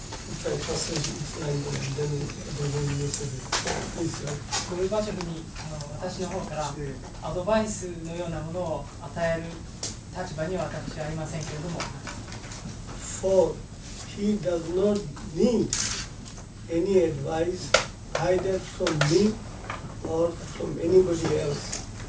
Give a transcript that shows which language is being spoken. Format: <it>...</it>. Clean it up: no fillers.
<en>If I pass it, then I don't use it. Please,</en> <ja>ゴルバチョフに私の方からアドバイスのようなものを与える立場には私はありませんけれども、</ja> <en>For he does not need any advice either from me or from anybody else.</en>